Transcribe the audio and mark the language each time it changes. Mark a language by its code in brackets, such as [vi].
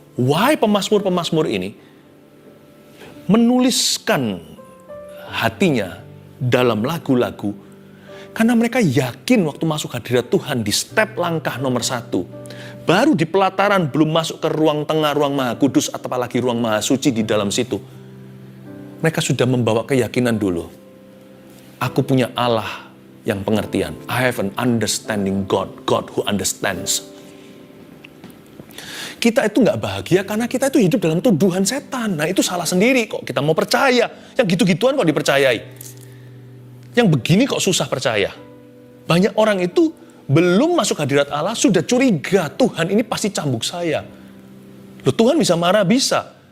[id] Why pemazmur-pemazmur ini menuliskan hatinya dalam lagu-lagu, karena mereka yakin waktu masuk hadirat Tuhan di step langkah nomor 1, baru di pelataran belum masuk ke ruang tengah, ruang maha kudus, atau apalagi ruang maha suci di dalam situ. Mereka sudah membawa keyakinan dulu. Aku punya Allah yang pengertian. [en] I have an understanding God who understands. [id] Kita itu nggak bahagia karena kita itu hidup dalam tuduhan setan. Nah itu salah sendiri kok kita mau percaya. Yang gitu-gituan kok dipercayai. Yang begini kok susah percaya. Banyak orang itu belum masuk hadirat Allah sudah curiga. Tuhan ini pasti cambuk saya. Loh Tuhan bisa marah? Bisa.